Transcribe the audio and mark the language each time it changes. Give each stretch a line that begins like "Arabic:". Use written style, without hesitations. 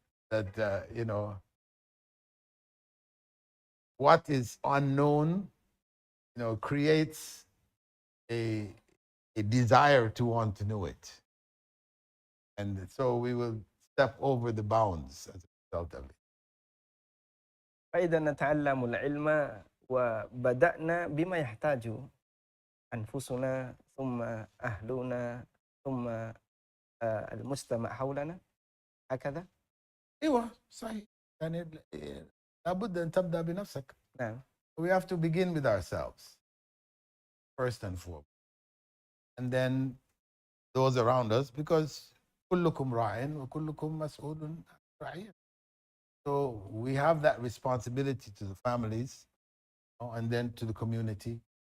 English: That what is unknown, creates a desire to want to know it. And so we will step over the bounds as a result of it.
Arabic: فإذا نتعلم العلم وبدأنا بما يحتاج أنفسنا ثم أهلنا ثم المجتمع حولنا هكذا. ايوه صحيح. يعني لابد أن تبدأ بنفسك. نعم.
English: We have to begin with ourselves first and foremost, and then those around us, because
Arabic: كلكم راع وكلكم مسؤول عن رعيته.
English: So we have that responsibility to the families, and then to the community.